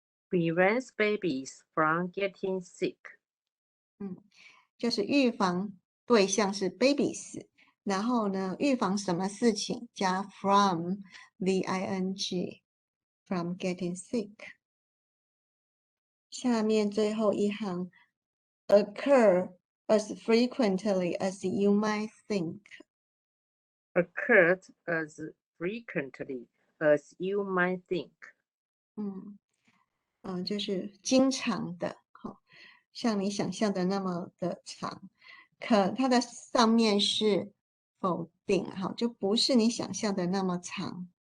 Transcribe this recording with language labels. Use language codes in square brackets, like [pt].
[en] Prevents babies from getting sick. [zh] 就是预防对象是 babies， 然后呢，预防什么事情加 [en] from VING from getting sick。 [zh] 下面最后一行 [en] occur as frequently as you might think。 Occurred as frequently as you might think. [zh] 就是经常的，像你想象的那么的长。可它的上面是否定，就不是你想象的那么长。